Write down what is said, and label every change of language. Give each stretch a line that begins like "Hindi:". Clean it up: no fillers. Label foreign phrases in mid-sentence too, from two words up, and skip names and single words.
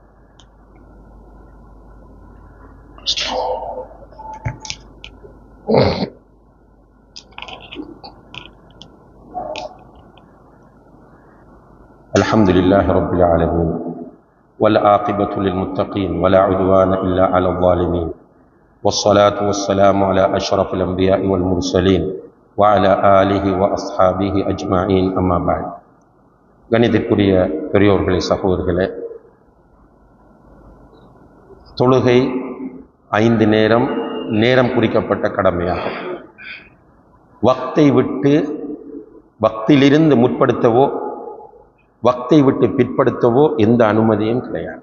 Arabic: الحمد لله رب العالمين والعاقبة للمتقين ولا عدوان إلا على الظالمين والصلاة والسلام على أشرف الأنبياء والمرسلين وعلى آله وأصحابه أجمعين أما بعد.
Tamil: கணிதக்குரிய பெரியோர்களே, சகோதரர்களே, தொழுகை 5 நேரம் குறிக்கப்பட்ட கடமையாகும். வக்தை விட்டு வக்திலிருந்து முற்படுத்தவோ வக்தை விட்டு பிற்படுத்தவோ எந்த அனுமதியும் கிடையாது.